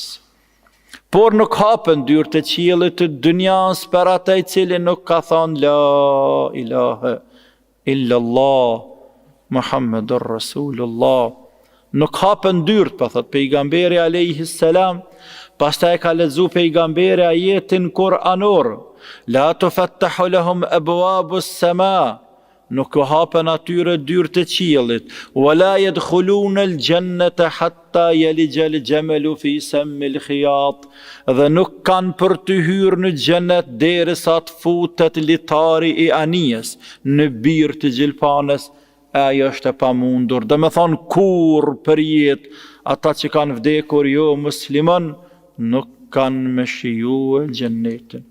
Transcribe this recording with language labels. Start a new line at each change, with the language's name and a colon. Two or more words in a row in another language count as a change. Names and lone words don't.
Albanian: Por nuk hapen dyrë të qiellit të dynjas për ata i cili nuk ka thënë
Arabic: لا إله إلا الله محمد رسول الله.
Albanian: Nuk hapen dyrt, pa thot pejgamberi
Arabic: عليه السلام.
Albanian: Pastaj ka lexu pejgamberi ajetin kuranor,
Arabic: لا تفتح لهم أبواب السماء.
Albanian: Nuk u hapen atyre dyrt të qiellit,
Arabic: ولا يدخلون الجنة حتى يلج الجمل في سم الخياط.
Albanian: Dhe nuk kanë për të hyrë në xhenet derisa të futet litari i anijes në birë të gjilpanes. Ajo është e pamundur. Dhe me thonë kur për jetë ata që kanë vdekur jo musliman, nuk kanë me shiju e gjennetin.